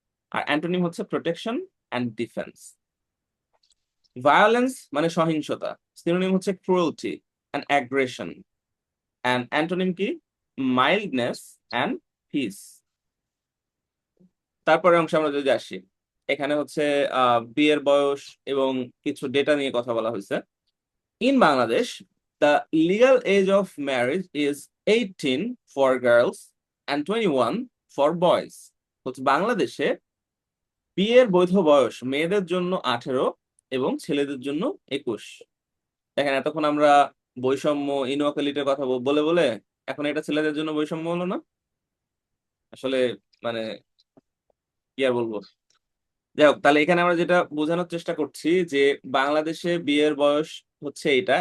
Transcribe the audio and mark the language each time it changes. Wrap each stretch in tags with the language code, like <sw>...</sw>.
<bn>আর antonym হচ্ছে protection and defence. Violence মানে সহিংসতা, সিনোনিম হচ্ছে cruelty and aggression. And antonym কি?</bn> <en>Mildness and peace.</en> <bn>তারপরে অংশে আমরা যদি আসি, এখানে হচ্ছে বিয়ের বয়স এবং কিছু ডেটা নিয়ে কথা বলা হয়েছে।</bn> <en>In Bangladesh, the legal age of marriage is 18 for girls and 21 for boys.</en> <bn>হচ্ছে বাংলাদেশে বিয়ের বৈধ বয়স মেয়েদের জন্য 18 এবং ছেলেদের জন্য 21। দেখেন, এতক্ষণ আমরা বৈষম্য, ইনওয়ালিটির কথা বলে বলে এখন এটা ছেলেদের জন্য বৈষম্য হলো না? আসলে মানে কি আর বলবো। যাই হোক, তাহলে এখানে আমরা যেটা বোঝানোর চেষ্টা করছি যে বাংলাদেশে বিয়ের বয়স হচ্ছে এটা।</bn>